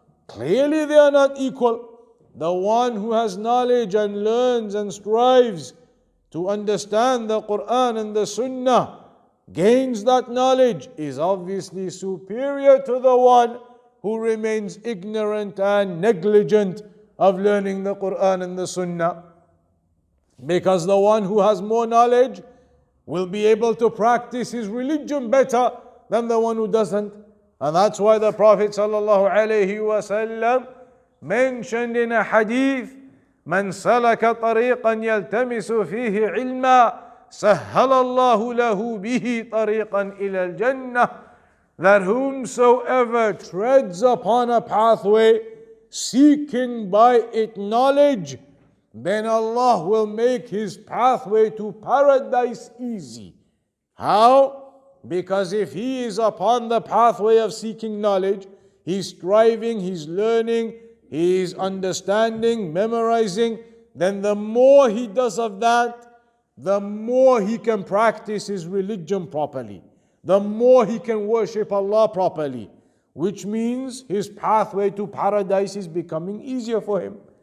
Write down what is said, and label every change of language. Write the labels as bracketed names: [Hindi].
[English] Clearly they are not equal. The one who has knowledge and learns and strives to understand the Quran and the Sunnah, gains that knowledge, is obviously superior to the one who remains ignorant and negligent of learning the Quran and the Sunnah. Because the one who has more knowledge will be able to practice his religion better than the one who doesn't. And that's why the Prophet ﷺ mentioned in a hadith, [Arabic] من سلك طريقا يلتمس فيه علما سهل الله له به طريقا إلى الجنة. [English] that whomsoever treads upon a pathway seeking by it knowledge, then Allah will make his pathway to paradise easy. How? Because if he is upon the pathway of seeking knowledge, he's striving, he's learning, he's understanding, memorizing, then the more he does of that, the more he can practice his religion properly, the more he can worship Allah properly, which means his pathway to paradise is becoming easier for him.